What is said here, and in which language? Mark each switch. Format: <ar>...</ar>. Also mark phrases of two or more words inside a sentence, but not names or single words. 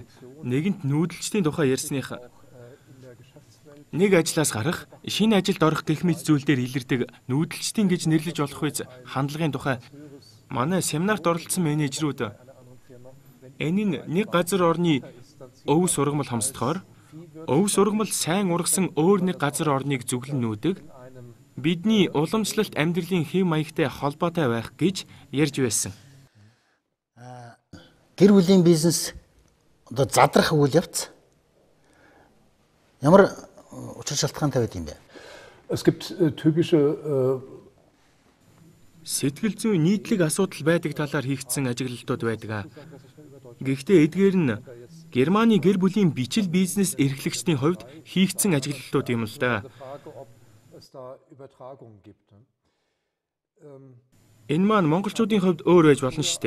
<mn>Нэгэнт нүүдэлчдийн тухай ярьсных нэг ажлаас гарах, шинэ ажилд орох гэх мэт зүйл дээр илэрдэг нүүдэлчдийн гэж нэрлэж болох үз хандлагын тухай манай семинарт оролцсон менежерүүд энэ нь нэг газар орны өв сургамал хомсдохоор өв сургамал сайн ургасан өөр нэг газар орныг зүглэн нүүдэг бидний уламжлалт амьдралын хэв маягтай холбоотой байх гэж ярьж байсан. Гэр бүлийн бизнес одоо задрах үйл явц ямар учир шалтгаантай байд юм бэ?</mn> <de>Es gibt typische</de> <mn>Сэтгэл зүйн нийтлэг асуудал байдаг талаар хийгдсэн ажиглалтууд байдаг. Гэхдээ эдгээр нь Германы гэр бүлийн бичил бизнес эрхлэгчдийн хувьд хийгдсэн ажиглалтууд юм л да. Энэ маань монголчуудын хувьд өөр байж болно шүү дээ.</mn>